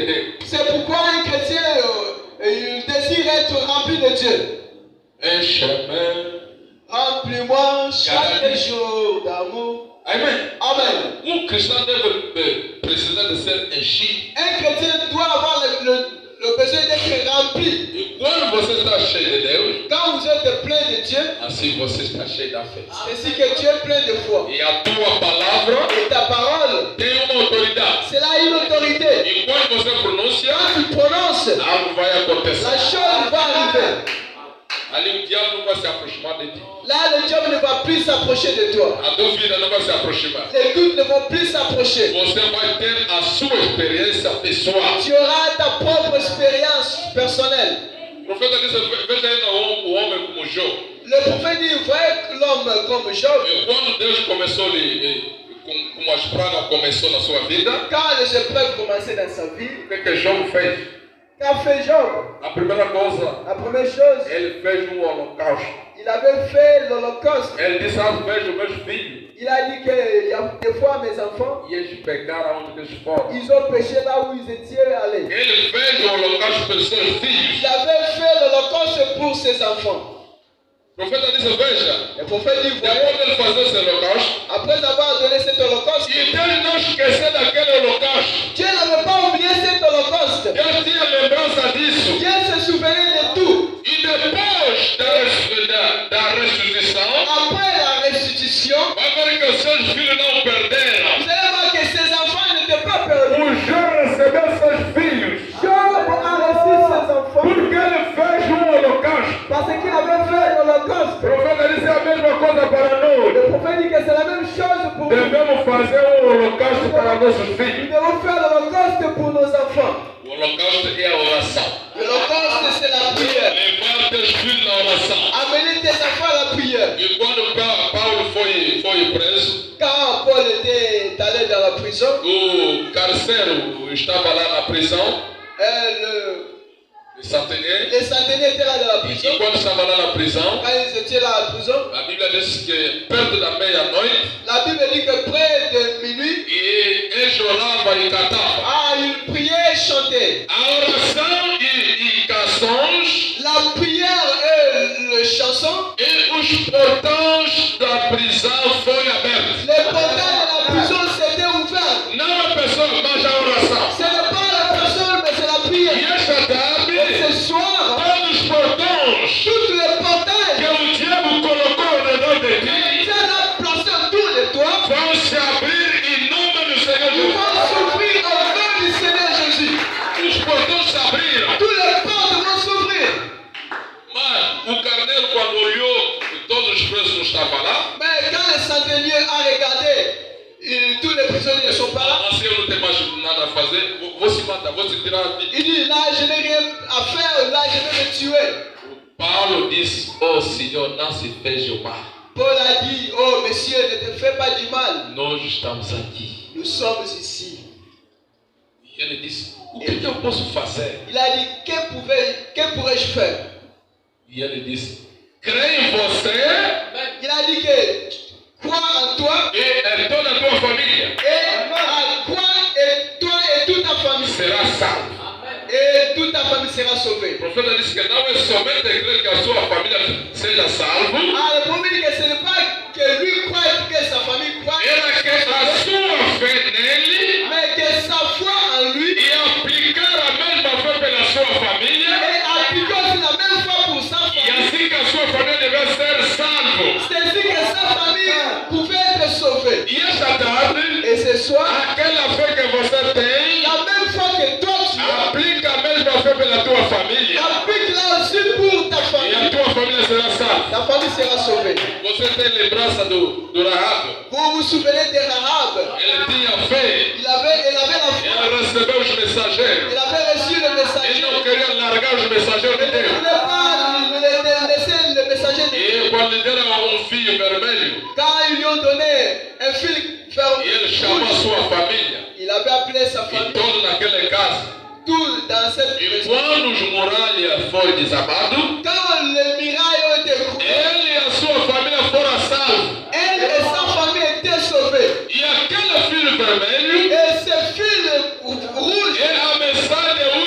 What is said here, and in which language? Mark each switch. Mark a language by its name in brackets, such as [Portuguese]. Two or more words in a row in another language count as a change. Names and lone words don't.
[French] C'est pourquoi un chrétien il désire être rempli de Dieu. Un chemin. Remplis-moi chaque jour d'amour. Amen. Amen. [Portuguese] Um cristão deve precisar de ser enchido. [French] Un chrétien doit avoir le besoin d'être rempli. [Portuguese] E quando você está cheio de Deus, [French] Quand vous êtes plein de Dieu, [Portuguese] assim você está cheio da fé. [French] c'est ainsi que tu es plein de foi. [Portuguese] E a tua palavra [French] Et ta parole, [Portuguese] tem uma autoridade. [French] c'est là une autorité. [Portuguese] E quando você pronuncia, [French] Quand tu prononces, [Portuguese] algo vai acontecer. [French] la chose va arriver. [Portuguese] Ali o diabo não vai se aproximar de ti. [French] Là, le diable ne va plus s'approcher de toi. [Portuguese] A dúvida não vai se aproximar. [French] Les doutes ne vont plus s'approcher. [Portuguese] Você vai ter a sua experiência pessoal. [French] Tu auras ta propre expérience personnelle. [Portuguese] O profeta disse, veja aí o homem como Jó. [French] Le prophète dit, voyez l'homme comme Job. [Portuguese] E quando Deus começou, como as pragas começou na sua vida, [French] Quand les épreuves commençaient dans sa vie, [Portuguese] o que Jó fez? [French] qu'a fait Job? [Portuguese] A primeira coisa, [French] La première chose, [Portuguese] ele fez holocausto. [French] il avait fait l'Holocauste. [Portuguese] Ele disse, vejo meus filhos. [French] Il a dit qu'il y a des fois mes enfants, [Portuguese] E eles pegaram onde eles foram. [French] ils ont péché là où ils étaient allés. [Portuguese] Ele fez o holocausto pelos seus filhos. [French] Il avait fait l'Holocauste pour ses enfants. [Portuguese] O profeta disse, veja, [French] Le prophète dit, voyez, [Portuguese] depois dele fazer esse holocausto, [French] après avoir donné cet Holocauste, [Portuguese] e Deus não esquecer daquele holocausto. [French] Dieu n'avait pas oublié cet Holocauste. [Portuguese] Deus tinha lembrança disso. [French] Dieu se souvenait de tout. [Portuguese] E depois da ressurreição, [French] Après la restitution, [Portuguese] vai ver que os seus filhos não perderam. [French] vous allez voir que ses enfants n'étaient pas perdus. [Portuguese] O Jó recebeu seus filhos. [French] Job a reçu ses enfants [Portuguese] Porque ele fez holocausto. [French] parce qu'il avait fait l'Holocauste. [Portuguese] O profeta disse a mesma coisa para nós. [French] Le prophète dit que c'est la même chose pour nous. [Portuguese] Devemos fazer holocausto para nossos [French] Nous [Portuguese] filhos. [French] devons faire l'Holocauste pour nos enfants. [Portuguese] O holocausto é a oração. [French] L'Holocauste, c'est la prière. [Portuguese] Levar teus filhos na oração. [French] Amener tes enfants à la prière. [Portuguese] E quando Paulo foi preso, [French] Quand Paul était allé dans la prison, [Portuguese] o carcereiro estava lá na prisão, [French] le centenaire. les centenaires étaient là dans la [Portuguese] E [French] prison. [Portuguese] quando estava lá na prisão, [French] Quand ils étaient là à la prison, [Portuguese] a Bíblia diz que perto da meia-noite, [French] la Bible dit que près de minuit, [Portuguese] ele orava e cantava. [French] il priait et chantait. [Portuguese] A oração e canções [French] La prière et les chansons, [Portuguese] e os portões da prisão foi abertos. [French] les portails de la prison s'étaient ouverts. [Portuguese] Não a pessoa, mas a oração. [French] Ce n'est pas la personne, mais c'est la prière. [Portuguese] E esta tarde, [French] Et ce soir, [Portuguese] todos os portões [French] tous les [Portuguese] que [French] portails [Portuguese] o diabo colocou ao redor de [French] que [Portuguese] ti [French] Dieu a placés autour de toi [Portuguese] vão se abrir em nome do Senhor [French] ils vont [Portuguese] Jesus. [French] s'ouvrir au nom du Seigneur Jésus. [Portuguese] Os portões se abriram. [French] Tous les portes vont s'ouvrir. [Portuguese] Mas o carneiro, quando olhou e todos os presos não estavam lá, [French] Mais quand le centenier a regardé, tous les prisonniers ne sont pas là. [Portuguese] assim eu não tenho mais nada a fazer, vou se matar, vou se tirar a vida. [French] Il dit, là, je n'ai rien à faire, là, je vais me tuer. [Portuguese] Paulo disse, Senhor, não se fez o mal. [French] Paul a dit, oh, monsieur, ne te fais pas du mal. [Portuguese] Nós estamos aqui. [French] Nous sommes ici. [Portuguese] E ele disse, o que eu posso fazer? [French] Il a dit, que pourrais-je faire? [Portuguese] E ele disse, creio em você [French] Il a dit que crois en toi [Portuguese] e toda a tua família [French] et à croire et toi et toute ta famille. [Portuguese] será salvo. [French] Et toute ta famille sera sauvée. [Portuguese] O profeta disse que não é somente crer que a sua família seja salvo, [French] Ah, le premier dit que ce n'est pas que lui croit et que sa famille croit, [Portuguese] era que a sua fé nele [French] mais que sa foi en lui [Portuguese] e aplicar a mesma fé pela sua família, [French] et appliquer aussi la même foi pour sa [Portuguese] e [French] famille. [Portuguese] assim que a sua família deve ser salvo. [French] C'est ainsi que sa famille pouvait être sauvée. [Portuguese] E esta tarde, [French] Et ce soir, [Portuguese] aquela fé que você tem, [French] la même foi que toi tu as, [Portuguese] aplica a mesma fé pela tua família [French] applique-la aussi pour ta [Portuguese] e a [French] famille. [Portuguese] tua família será salva. [French] Ta famille sera sauvée. [Portuguese] Você tem lembrança do Rahab? [French] Vous vous souvenez de Rahab? [Portuguese] Ele tinha fé, [French] Elle avait la foi. [Portuguese] ele recebeu os mensageiros. [French] Elle avait reçu le [Portuguese] Ele [French] messager. [Portuguese] não queria largar os mensageiros de [French] Elle ne [Portuguese] Deus. [French] voulait pas laisser le messager de Dieu. [Portuguese] E quando lhe deram fio vermelho, [French] Quand ils lui ont donné un fil [Portuguese] e ele chamou a sua família, [French] il avait appelé sa [Portuguese] e [French] famille. [Portuguese] todos naquela casa. [French] Tout dans cette [Portuguese] E [French] maison. [Portuguese] quando os muralhas foram desabados, [French] Quand les murailles ont été coupées, [Portuguese] ele e a sua família foram salvos. [French] elle et sa famille étaient sauvées. [Portuguese] E aquele fio vermelho [French] Et ce fil rouge, [Portuguese] é a mensagem